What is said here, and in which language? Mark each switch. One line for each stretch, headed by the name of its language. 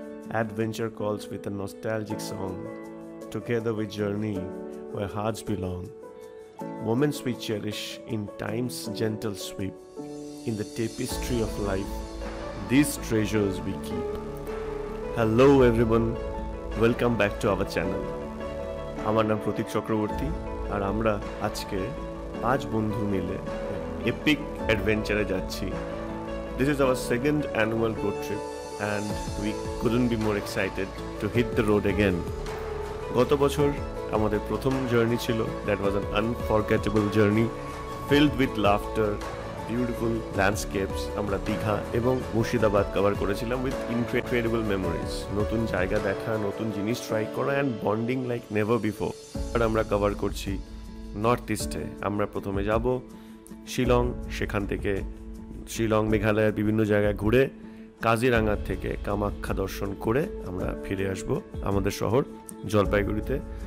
English: Adventure calls with a nostalgic song. Together we journey where hearts belong. Moments we cherish in time's gentle sweep. In the tapestry of life, these treasures we keep. Hello everyone, welcome back to our channel.
Bangla: আমার নাম প্রতীক চক্রবর্তী আর আমরা আজকে 5 বন্ধু মিলে epic অ্যাডভেঞ্চারে যাচ্ছি।
English: This is our second annual road trip and we couldn't be more excited to hit the road again.
Bangla: গত বছর আমাদের প্রথম জার্নি ছিল,
English: that was an unforgettable journey filled with laughter, beautiful landscapes.
Bangla: আমরা দীঘা এবং মুর্শিদাবাদ কভার করেছিলাম
English: with incredible memories.
Bangla: নতুন জায়গা দেখা, নতুন জিনিস ট্রাই করা
English: and bonding like never before.
Bangla: আর আমরা কভার করছি নর্থ ইস্টে। আমরা প্রথমে যাব শিলং, সেখান থেকে শিলং মেঘালয়ের বিভিন্ন জায়গায় ঘুরে কাজিরাঙ্গা থেকে কামাখ্যা দর্শন করে আমরা ফিরে আসব আমাদের শহর জলপাইগুড়িতে।